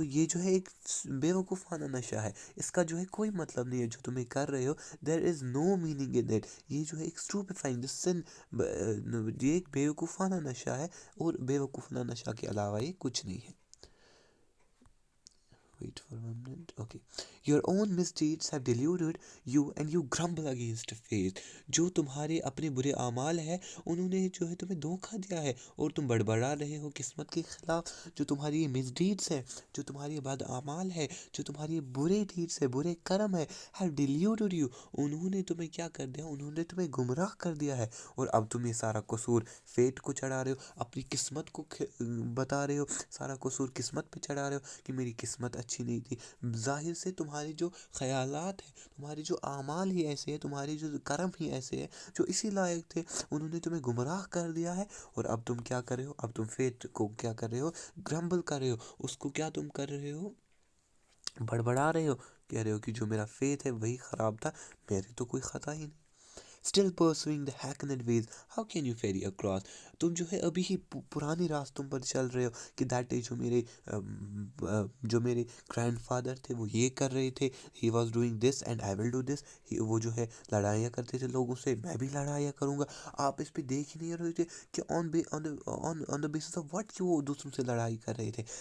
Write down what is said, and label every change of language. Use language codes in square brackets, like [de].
[ur] تو یہ جو ہے ایک بیوقوفانہ نشہ ہے، اس کا جو ہے کوئی مطلب نہیں ہے جو تمہیں کر رہے ہو. [en] There is no meaning in it. [ur] یہ جو ہے ایک اسٹوپیفائنگ سن، یہ ایک بیوقوفانہ نشہ ہے، اور بیوقوفانہ نشہ کے علاوہ یہ کچھ نہیں ہے. [en] Wait for a minute. Okay. Your own misdeeds have deluded you and you grumble against fate. [ur] جو تمہارے اپنے برے اعمال ہیں انہوں نے جو ہے تمہیں دھوکہ دیا ہے اور تم بڑبڑا رہے ہو قسمت کے خلاف. جو تمہاری misdeeds ہیں، جو تمہاری بد اعمال ہے، جو تمہاری برے deeds ہے، برے کرم ہے، [en] have deluded you. [ur] انہوں نے تمہیں کیا کر دیا؟ انہوں نے تمہیں گمراہ کر دیا ہے، اور اب تم یہ سارا قصور فیٹ کو چڑھا رہے ہو، اپنی قسمت کو بتا رہے ہو، سارا قصور قسمت پہ چڑھا رہے ہو کہ میری قسمت اچھی نہیں تھی. ظاہر سے تمہارے جو خیالات ہیں، تمہارے جو اعمال ہی ایسے ہیں، تمہارے جو کرم ہی ایسے ہیں جو اسی لائق تھے، انہوں نے تمہیں گمراہ کر دیا ہے. اور اب تم کیا کر رہے ہو؟ اب تم فیت کو کیا کر رہے ہو؟ گرمبل کر رہے ہو. اس کو کیا تم کر رہے ہو؟ بڑبڑا رہے ہو، کہہ رہے ہو کہ جو میرا فیت ہے وہی خراب تھا، میرے تو کوئی خطا ہی نہیں. [en] Still pursuing the hackneyed ways, how can you ferry across? [ur] تم جو ہے ابھی ہی پرانی راستوں پر چل رہے ہو کہ دیٹ جو میرے جو میرے گرینڈ فادر تھے وہ یہ کر رہے تھے، [en] He was doing this and I will do this. [ur] وہ جو ہے لڑائیاں کرتے تھے لوگوں سے، میں بھی لڑائیاں کروں گا. آپ اس پہ دیکھ ہی نہیں رہے تھے کہ [en] on the basis of what [ur] کہ وہ دوسروں سے لڑائی کر رہے تھے.